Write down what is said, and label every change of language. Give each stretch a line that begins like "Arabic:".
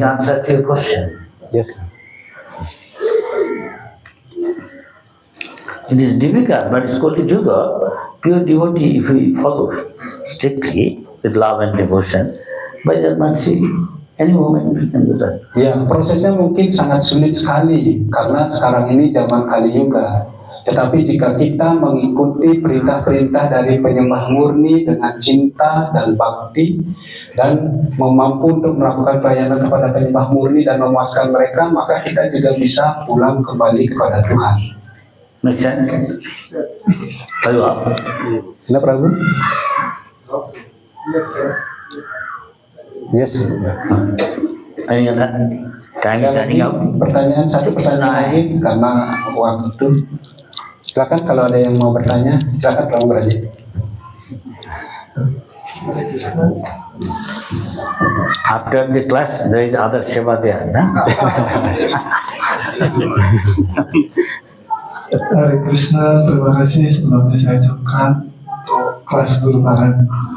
English: answer to your question? Yes. It is difficult, but it's called juga. Pure devotee, if we follow strictly with love and devotion, by the mercy, any moment we can do that.
Indonesian: Ya, prosesnya mungkin sangat sulit sekali karena sekarang ini zaman Kali Yuga. Tetapi jika kita mengikuti perintah-perintah dari penyembah murni dengan cinta dan bakti dan mampu untuk melakukan pelayanan kepada penyembah murni dan memuaskan mereka, maka kita juga bisa pulang kembali kepada Tuhan.
English: Make sense?
Indonesian: Ayo apa? Nah, Prabu?
English: Yes. Any other? Time is running out.
Indonesian: Pertanyaan, satu pertanyaan lagi karena waktu. Silakan kalau ada yang mau bertanya, silakan Prabu beraja.
English: After the class, there is other seva there.
Indonesian: Nah? Hare Krishna, terima kasih sebelumnya saya ucapkan untuk kelas Guru Maharaj.